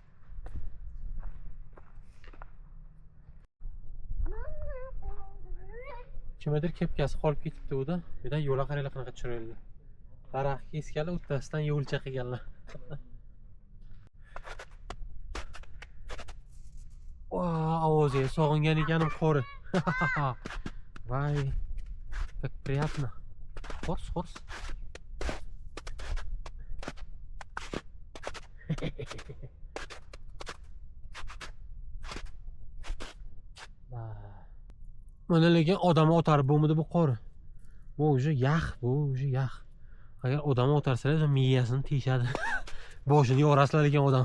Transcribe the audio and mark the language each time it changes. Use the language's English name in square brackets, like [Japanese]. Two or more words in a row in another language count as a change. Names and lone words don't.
[Uzbek] Kimdir kepkasi qolib ketibdi u da. Bu yerdan yo'lga qaranglar qanaqa chiroyli. Daraxt kesganlar, o'rtasidan yo'lcha qilganlar. Ovozi sog'ingan ekanim qori. Vay. [Russian] Как приятно. Хорс. [Uzbek] Mana lekin odamni otarib bo'lmadi bu qori. Bu уже yax, bu уже yax. Agar odamni otarsalar, miyasini teshadi. Boshini yorasizlar ekan odam.